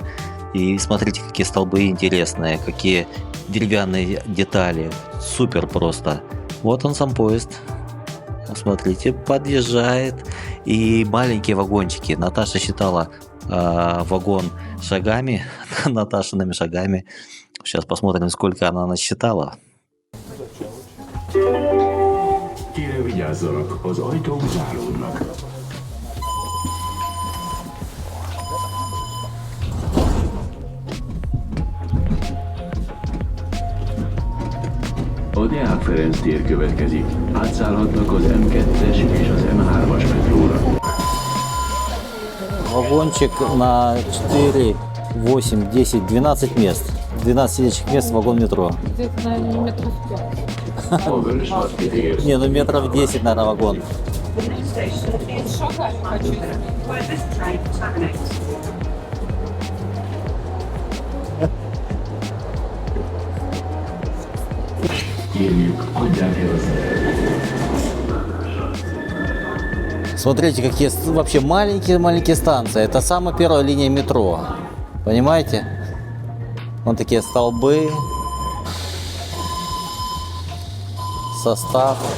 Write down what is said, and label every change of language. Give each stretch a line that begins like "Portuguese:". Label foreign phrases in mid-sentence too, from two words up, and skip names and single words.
Russian: И смотрите, какие столбы интересные, какие деревянные детали. Супер просто. Вот он сам поезд. Смотрите, подъезжает. И маленькие вагончики. Наташа считала вагон шагами, Наташиными шагами. Сейчас посмотрим, сколько она насчитала.
Hungarian: Kérem vigyázzanak, az ajtók záródnak. A Deák Ferenc tér következik. Átszállhatnak az M2-es és az M3-as metróra.
Russian: Вагончик на 4, 8, 10, 12 мест. 12 сидячих мест вагон метро. Где-то, наверное, метров 5.
Hungarian: A Vörösmarty tér.
Russian: Не, ну метров 10, наверное, вагон.
Hungarian: Kérjük, adják el az
Russian: Смотрите, какие вообще маленькие станции. Это самая первая линия метро. Понимаете? Вон такие столбы. Состав.